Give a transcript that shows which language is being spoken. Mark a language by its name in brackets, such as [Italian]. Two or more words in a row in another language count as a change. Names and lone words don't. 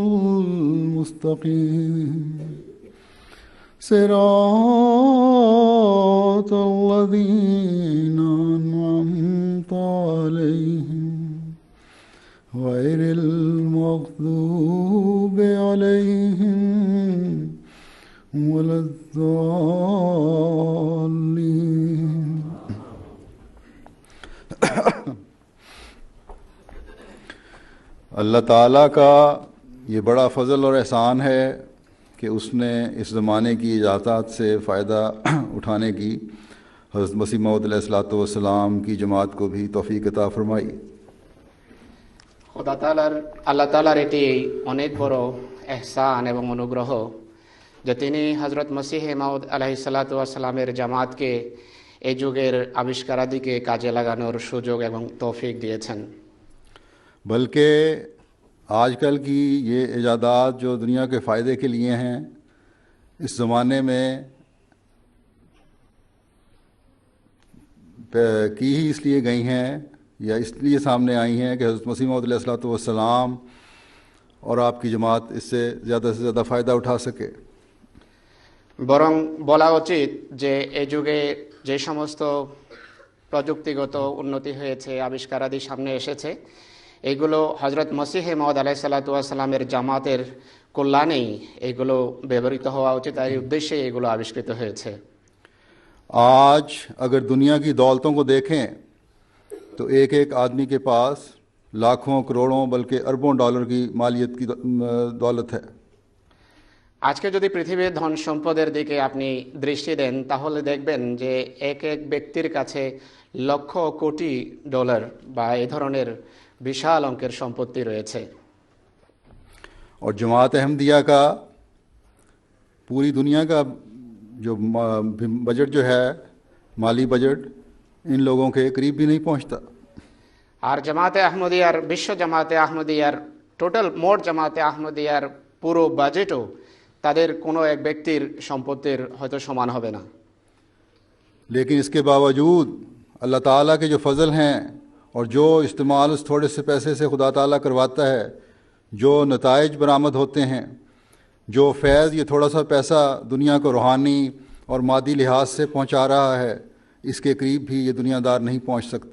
[Arabic] المستقيم صراط الذين أنعمت عليهم غير المغضوب عليهم ولا الضالين [Urdu] اللہ تعالیٰ کا یہ بڑا فضل اور احسان ہے کہ اس نے اس زمانے کی ایجادات سے فائدہ اٹھانے کی حضرت مسیح موعود [Arabic] علیہ الصلوۃ والسلام [Urdu] کی جماعت کو بھی توفیق عطا فرمائی۔ [Bangla] আল্লাহ তাআলার এটি অনেক বড় এহসান এবং অনুগ্রহ যে তিনি হযরত মসিহ মাউদ [Arabic] عليه الصلاة والسلام [Bangla] জামাতকে এই যুগের আবিষ্কারাদিকে কাজে লাগানোর সুযোগ এবং তৌফিক দিয়েছেন। [Urdu] بلکہ آج کل کی یہ ایجادات جو دنیا کے فائدے کے لیے ہیں اس زمانے میں کی ہی اس لیے گئی ہیں یا اس لیے سامنے آئی ہیں کہ حضرت مسیح موعود [Arabic] علیہ الصلوۃ والسلام [Urdu] اور آپ کی جماعت اس سے زیادہ فائدہ اٹھا سکے۔ [Bangla] বরং বলা উচিত যে এই যুগে যে সমস্ত প্রযুক্তিগত উন্নতি হয়েছে, আবিষ্কারাদি সামনে এসেছে, এইগুলো হযরত মসিহ মাউদ [Arabic] عليه الصلاة والسلام [Bangla] জামাতের কল্যাণেই এইগুলো ব্যবহৃত হওয়া উচিত, এই উদ্দেশ্যে এগুলো আবিষ্কৃত হয়েছে। [Urdu] آج اگر دنیا کی دولتوں کو دیکھیں تو ایک ایک آدمی کے پاس لاکھوں کروڑوں بلکہ اربوں ڈالر کی مالیت کی دولت ہے۔ [Bangla] আজকে যদি পৃথিবীর ধন সম্পদের দিকে আপনি দৃষ্টি দেন তাহলে দেখবেন যে এক এক ব্যক্তির কাছে লক্ষ কোটি ডলার বা এই ধরনের বিশাল অঙ্কের সম্পত্তি রয়েছে। [Urdu] اور جماعت احمدیہ کا پوری دنیا کا جو بجٹ جو ہے مالی بجٹ ان لوگوں کے قریب بھی نہیں پہنچتا۔ [Bangla] আর জামাতে আহমদিয়ার বিশ্ব জামাতে আহমদিয়ার টোটাল মোট জামাতে আহমদিয়ার পুরো বাজেটও তাদের কোনো এক ব্যক্তির সম্পত্তির হয়তো সমান হবে না। [Urdu] لیکن اس کے باوجود اللہ تعالیٰ کے جو فضل ہیں اور جو استعمال اس تھوڑے سے پیسے سے خدا تعالیٰ کرواتا ہے، جو نتائج برآمد ہوتے ہیں، جو فیض یہ تھوڑا سا پیسہ دنیا کو روحانی اور مادی لحاظ سے پہنچا رہا ہے، اس کے قریب بھی یہ دنیا دار نہیں پہنچ سکتے۔